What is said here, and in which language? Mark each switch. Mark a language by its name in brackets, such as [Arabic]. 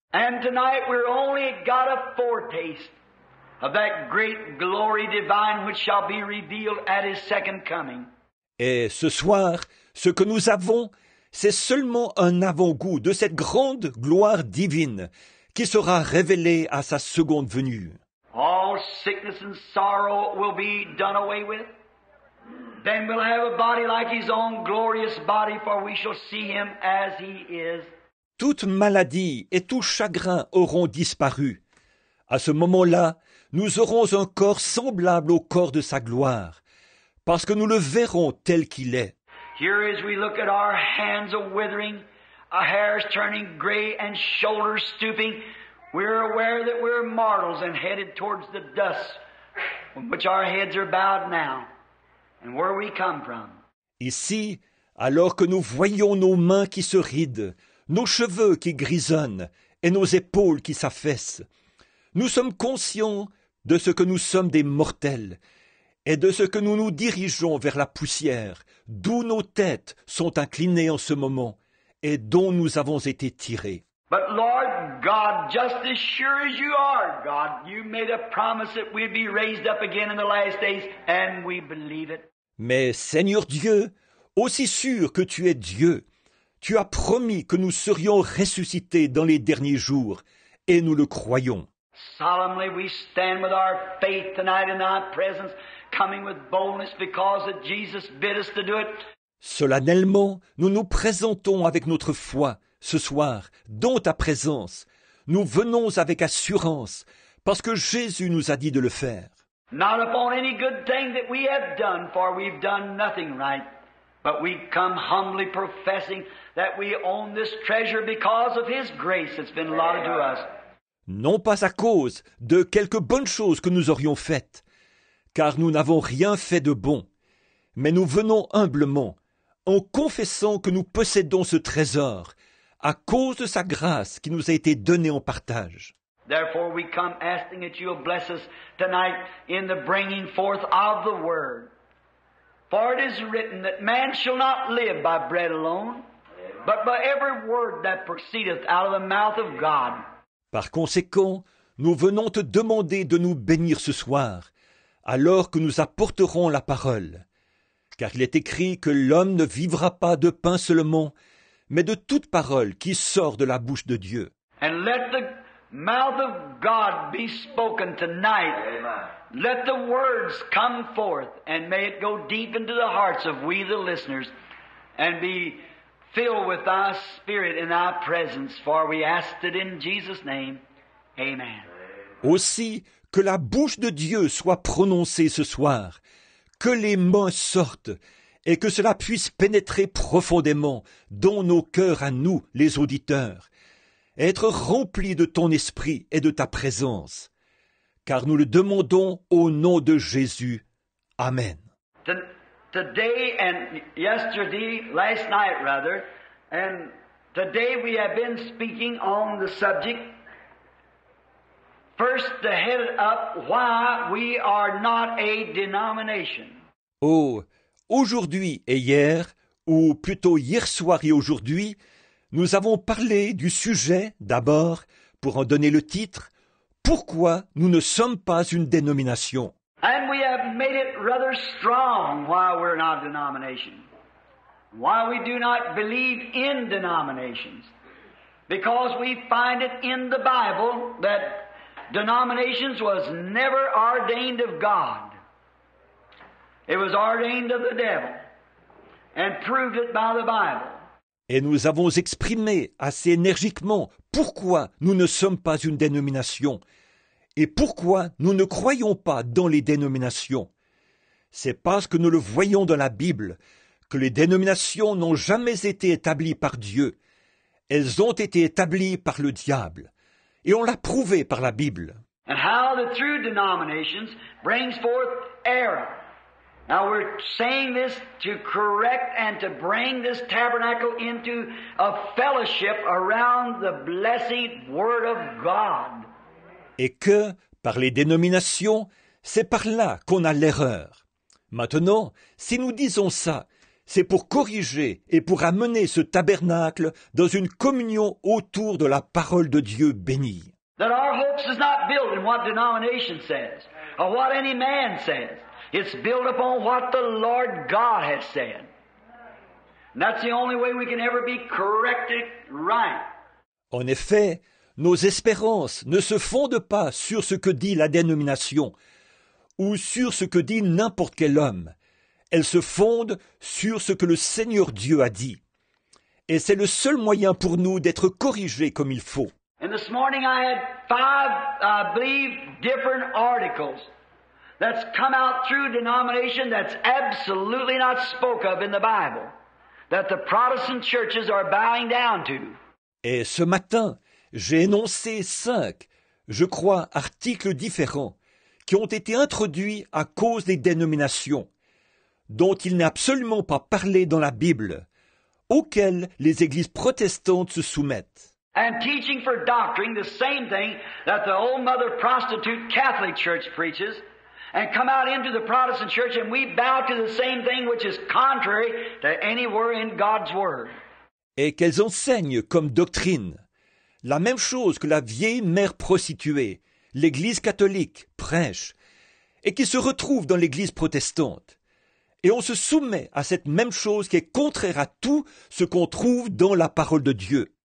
[English] And tonight we're only got a foretaste of that great glory divine which shall be revealed at His second coming. [French] Et ce soir, ce que nous avons, c'est seulement un avant-goût de cette grande gloire divine qui sera révélée à sa seconde venue. [English] All sickness and sorrow will be done away with. Then we'll have a body like His own glorious body, for we shall see Him as He is. [French] Toute maladie et tout chagrin auront disparu. À ce moment-là, nous aurons un corps semblable au corps de sa gloire, parce que nous le verrons tel qu'il est. [English] Here as we look at our hands a-withering, our hairs turning gray and shoulders stooping, we're aware that we're mortals and headed towards the dust, from which our heads are bowed now, and where we come from. [French] Ici, alors que nous voyons nos mains qui se rident, nos cheveux qui grisonnent et nos épaules qui s'affaissent, nous sommes conscients de ce que nous sommes des mortels et de ce que nous nous dirigeons vers la poussière, d'où nos têtes sont inclinées en ce moment et dont nous avons été tirés. [English] But Lord God, just as sure as you are, God, you made a promise that we'd be raised up again in the last days, and we believe it. [French] Mais Seigneur Dieu, aussi sûr que tu es Dieu, tu as promis que nous serions ressuscités dans les derniers jours, et nous le croyons. [English] Solemnly we stand with our faith tonight in Thy presence, coming with boldness because that Jesus bid us to do it. [French] Solennellement, nous nous présentons avec notre foi, ce soir, dans ta présence. Nous venons avec assurance, parce que Jésus nous a dit de le faire. [English] Not upon any good thing that we have done, for we've done nothing right. But we come humbly professing that we own this treasure because of His grace that's been allotted to us. [French] Non pas à cause de quelques bonnes choses que nous aurions faites, car nous n'avons rien fait de bon, mais nous venons humblement, en confessant que nous possédons ce trésor, à cause de sa grâce qui nous a été donnée en partage. [English] Therefore we come asking that you'll bless us tonight in the bringing forth of the Word. For it is written that man shall not live by bread alone, but by every word that proceedeth out of the mouth of God. [French] Par conséquent, nous venons te demander de nous bénir ce soir, alors que nous apporterons la parole. Car il est écrit que l'homme ne vivra pas de pain seulement, mais de toute parole qui sort de la bouche de Dieu. [English] And let the mouth of God be spoken tonight. Amen. Let the words come forth, and may it go deep into the hearts of we the listeners, and be filled with thy spirit in thy presence, for we asked it in Jesus' name. Amen. [French] Aussi, que la bouche de Dieu soit prononcée ce soir, que les mots sortent, et que cela puisse pénétrer profondément dans nos cœurs à nous, les auditeurs, être remplis de ton esprit et de ta présence. Car nous le demandons au nom de Jésus. Amen. [English] Today and yesterday, last night rather, and today we have been speaking on the subject, first to head it up, why we are not a denomination. [French] Oh, aujourd'hui et hier, ou plutôt hier soir et aujourd'hui, nous avons parlé du sujet, d'abord, pour en donner le titre, pourquoi nous ne sommes pas une dénomination. [English] And we have made it rather strong why we're not a denomination. Why we do not believe in denominations. Because we find it in the Bible that denominations was never ordained of God. It was ordained of the devil. And proved it by the Bible. [French] Et nous avons exprimé assez énergiquement pourquoi nous ne sommes pas une dénomination et pourquoi nous ne croyons pas dans les dénominations. C'est parce que nous le voyons dans la Bible que les dénominations n'ont jamais été établies par Dieu. Elles ont été établies par le diable. Et on l'a prouvé par la Bible. [English] And how the true denominations brings forth error. Now we're saying this to correct and to bring this tabernacle into a fellowship around the blessed Word of God. [French] Et que, par les dénominations, c'est par là qu'on a l'erreur. Maintenant, si nous disons ça, c'est pour corriger et pour amener ce tabernacle dans une communion autour de la parole de Dieu bénie. [English] That our hopes is not built in what denomination says, or what any man says. It's built upon what the Lord God has said. And that's the only way we can ever be corrected right. [French] En effet, nos espérances ne se fondent pas sur ce que dit la dénomination ou sur ce que dit n'importe quel homme. Elles se fondent sur ce que le Seigneur Dieu a dit. Et c'est le seul moyen pour nous d'être corrigés comme il faut. [English] And this morning I had 5, I believe, different articles that's come out through denomination that's absolutely not spoke of in the Bible, that the Protestant churches are bowing down to. [French] Et ce matin, j'ai énoncé 5, je crois, articles différents qui ont été introduits à cause des dénominations, dont il n'est absolument pas parlé dans la Bible, auxquels les églises protestantes se soumettent. [English] And teaching for doctrine the same thing that the old mother prostitute Catholic Church preaches, and come out into the Protestant church and we bow to the same thing which is contrary to anywhere in God's Word. [French] Et qu'elles enseignent comme doctrine la même chose que la vieille mère prostituée, l'Église catholique, prêche, et qui se retrouve dans l'Église protestante. Et on se soumet à cette même chose qui est contraire à tout ce qu'on trouve dans la parole de Dieu.